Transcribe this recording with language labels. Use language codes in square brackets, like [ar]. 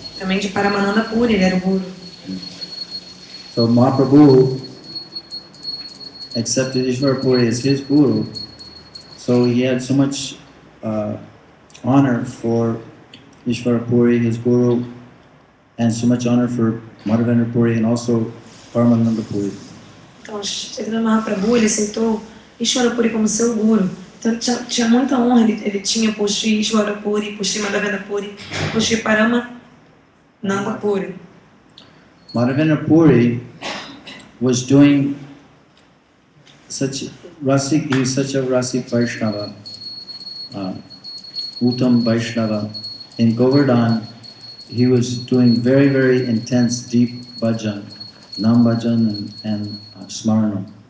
[pt] Também de Paramananda Puri, ele era o guru. [en] So Mahaprabhu accepted Ishvara Puri as his guru, so he had so much honor for Ishvara Puri, his guru, and so much honor for Madhavendra Puri and also Paramananda Puri. [pt] Então, Chaitanya Mahaprabhu, ele aceitou Ishvara Puri como seu guru. Então, tinha muita honra, ele tinha por Shri Ishvara Puri, por Shri Madhavendra Puri, por Shri Paramananda Puri. [en] Madhavendra Puri was doing such rasik, he was such a rasik Vaishnava, Uttam Vaishnava. In Govardhan, he was doing very, very intense, deep bhajan, nam bhajan and smarana.